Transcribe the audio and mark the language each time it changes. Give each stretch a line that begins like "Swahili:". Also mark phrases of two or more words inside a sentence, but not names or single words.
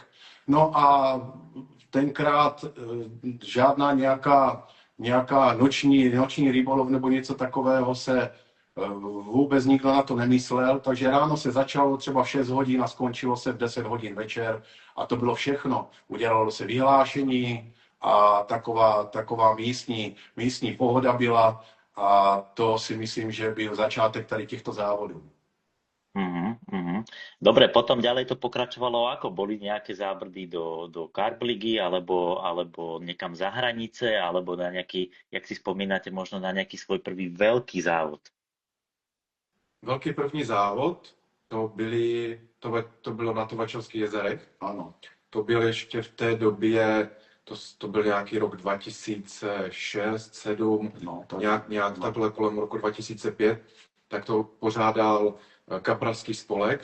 Czech: No a tenkrát žádná nějaká noční rybolov nebo něco takového se vůbec nikdo na to nemyslel, takže ráno se začalo třeba v 6 hodin a skončilo se v 10 hodin večer a to bylo všechno. Udělalo se vyhlášení a taková místní pohoda byla a to si myslím, že byl začátek tady těchto závodů.
Slovak: Dobre, potom ďalej to pokračovalo ako? Boli nejaké zábrdy do Carb ligy, alebo niekam za hranice, alebo na nejaký, jak si spomínate, možno na nejaký svoj prvý veľký závod?
Czech: Velký první závod, to bylo na Tovačovských jezerech. Ano. To byl ještě v té době, to byl nějaký rok 2006, 2007, No, to nějak takhle kolem roku 2005, tak to pořádal kapralský spolek.